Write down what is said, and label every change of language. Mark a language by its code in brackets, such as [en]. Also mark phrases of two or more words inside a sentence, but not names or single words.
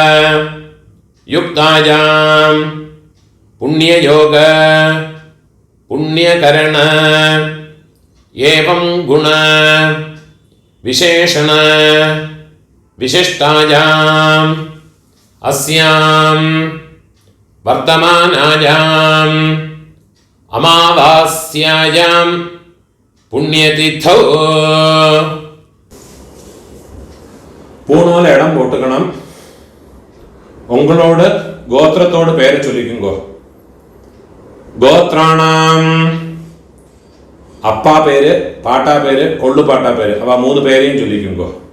[sa] युक्तायां पुण्ययोग पुण्यकरण एवं गुण विशेषण विशिष्टायां अस्यां वर्तमानायां अमावास्यायां पुण्यतिथौ [ta] பூணூல இடம் போட்டுக்கணும். உங்களோட கோத்திரத்தோட பேரை சொல்லிக்குங்கோ. கோத்ராணாம் அப்பா பேரு, பாட்டா பேரு, கொள்ளு பாட்டா பேரு, அவ 3 பேரையும் சொல்லிக்குங்கோ.